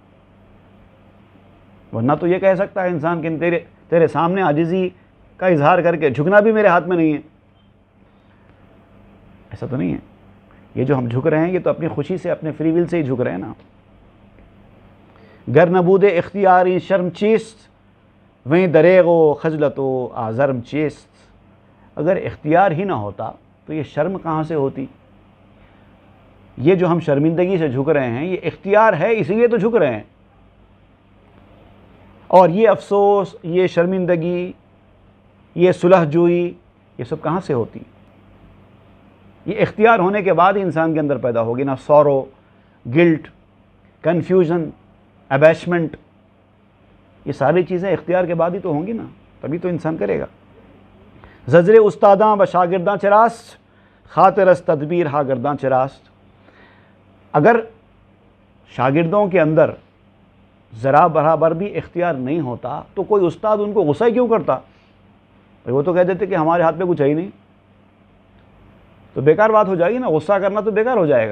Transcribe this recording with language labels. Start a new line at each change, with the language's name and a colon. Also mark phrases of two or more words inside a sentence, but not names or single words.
Urdu: ورنہ تو یہ کہہ سکتا ہے انسان کہ تیرے سامنے عاجزی کا اظہار کر کے جھکنا بھی میرے ہاتھ میں نہیں ہے، ایسا تو نہیں ہے۔ یہ جو ہم جھک رہے ہیں یہ تو اپنی خوشی سے، اپنے
English: free will
Urdu: سے ہی جھک رہے ہیں نا۔
Persian: گر نبود اختیاری شرم چیست، وہیں دریغ و خجلت و آزرم چیست،
Urdu: اگر اختیار ہی نہ ہوتا تو یہ شرم کہاں سے ہوتی؟ یہ جو ہم شرمندگی سے جھک رہے ہیں یہ اختیار ہے، اسی لیے تو جھک رہے ہیں، اور یہ افسوس، یہ شرمندگی، یہ صلح جوئی، یہ سب کہاں سے ہوتی؟ یہ اختیار ہونے کے بعد ہی انسان کے اندر پیدا ہوگی نا،
English: sorrow, guilt, confusion, abashment,
Urdu: یہ ساری چیزیں اختیار کے بعد ہی تو ہوں گی نا، تبھی تو انسان کرے گا۔
Persian: زجر استاداں بشاگرداں چراست، خاطر از تدبیر ہا گرداں چراست،
Urdu: اگر شاگردوں کے اندر ذرا برابر بھی اختیار نہیں ہوتا تو کوئی استاد ان کو غصہ کیوں کرتا؟ وہ تو کہہ دیتے کہ ہمارے ہاتھ میں کچھ ہے ہی نہیں، تو بیکار بات ہو جائے گی نا، غصہ کرنا تو بیکار ہو جائے گا۔